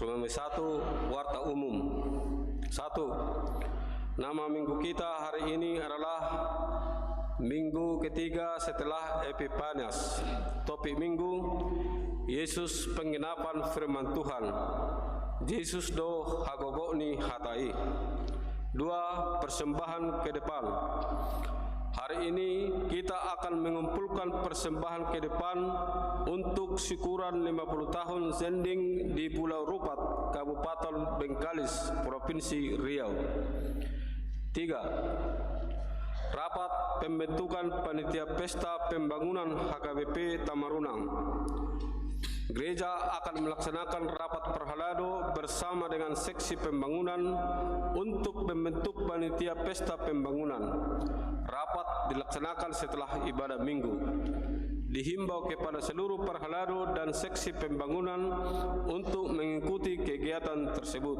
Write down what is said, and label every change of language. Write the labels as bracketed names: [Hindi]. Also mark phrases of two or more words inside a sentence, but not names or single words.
[Indonesian] Rumah 1, Warta Umum. 1. Nama minggu kita hari ini adalah Minggu ketiga setelah Epifanias. Topik minggu, Yesus penggenapan firman Tuhan. [Batak Toba] Yesus do hagogoni hatai. [Indonesian] 2. Persembahan ke depan. Hari ini kita akan mengumpulkan persembahan ke depan untuk syukuran 50 tahun Zending di Pulau Rupat, Kabupaten Bengkalis, Provinsi Riau. 3. Rapat pembentukan panitia pesta pembangunan HKBP Tamarunang. Gereja akan melaksanakan rapat perhalado bersama dengan seksi pembangunan untuk membentuk panitia pesta pembangunan. Rapat dilaksanakan setelah ibadah minggu. Dihimbau kepada seluruh perhalado dan seksi pembangunan untuk mengikuti kegiatan tersebut.